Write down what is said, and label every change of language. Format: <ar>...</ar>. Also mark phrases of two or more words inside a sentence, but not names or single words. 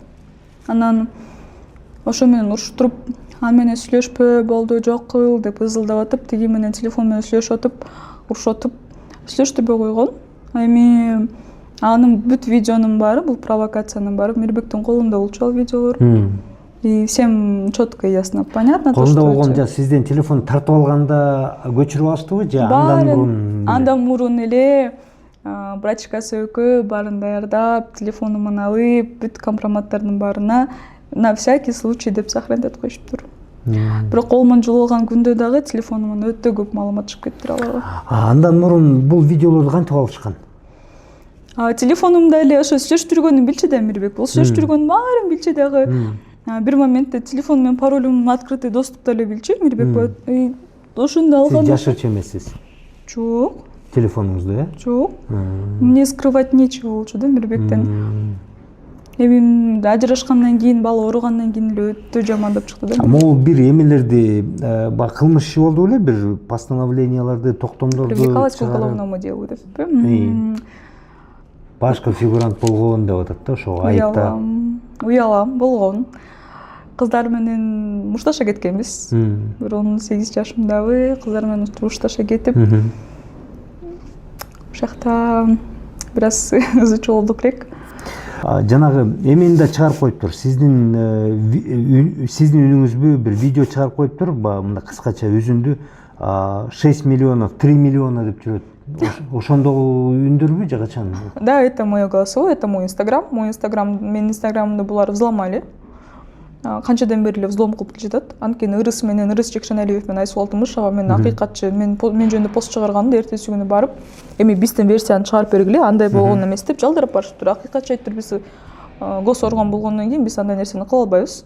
<ky>Анан ошо менен уруштуруп, аны менен сүйлөшпө, болду, жок кыл деп ызылдап атып, тиги менен телефон менен сүйлөшүп атып, урушуп атып, сүйлөштүрбөй койгон. Эми анын бүт видеонун баары, бул провокациянын баары Мирбектин колунда болчу ал видеолор.</ky> <ru>И всем четко и ясно понятно то, что</ru> <ky>колунда болгон сизден телефон тартып алганда көчүрүп алыштыбы же андан мурун? Андан мурун эле брачкасы экөө баарын даярдап, телефонуман алып, бүт компроматтардын баарына</ky> <ru>на всякий случай</ru> <ky>деп сохранять коюштур. Бирок колуман жулуулган күндө дагы телефонуман өтө көп маалымат чыгып кетти аларга. Андан мурун бул видеолорду кантип алышкан? Телефонумда эле ошо сүйлөшүп жүргөнүн билчү да Мирбек. Бул сүйлөшүп жүргөнүн баарын билчү дагы. Бир моментте телефон менен паролум</ky> <ru>открытый доступта</ru> <ky>эле билчү Мирбек. Ошондо алган. Сиз жашырчу эмессиз? Жок. Телефонуңузду, Жок.</ky> <ru>Мне скрывать нечего</ru> <ky>болчу да Мирбектен. Эми ажырашкандан кийин, бала ооругандан кийин эле өтө жамандап чыкты да. Могу бир эмелерди, кылмыш иши болду беле, бир постановленияларды, токтомдорду</ky> <ru>Привлекалась к уголовному делу деп.</ru> <ky>Башка фигурант болгон деп атат да, ошого айыптап. Уялам болгон. Кыздар менен мушташа кеткенбиз. Бир 18 жашымдагы кыздар менен мушташа кетип, ошакта бир аз ызычуу болдук элек. Жанагы эмени да чыгарып коюптур. Сиздин үнүңүзбү бир видео чыгарып коюптур, мындай кыскача үзүндү 6 миллионов, 3 миллиона деп жүрөт. Ошондогу үндөрбү же качан?</ky> <ru>Да, это мое голосовое, это мой инстаграм.</ru> <ky>Менин инстаграмымды булар взломали. Канчадан бери эле взлом кылып келатат. Анткени Ырыс Жекшеналиев менен Айсул Алтынбышева мен акыйкатчы, мен жөнүндө пост чыгарганда эртеси күнү барып, эми бизден версияны чыгарып бергиле, андай болгон эмес деп жалдырап барышыптыр. Акыйкатчы айттыр, биз гос орган болгондон кийин биз андай нерсени кыла албайбыз.</ky>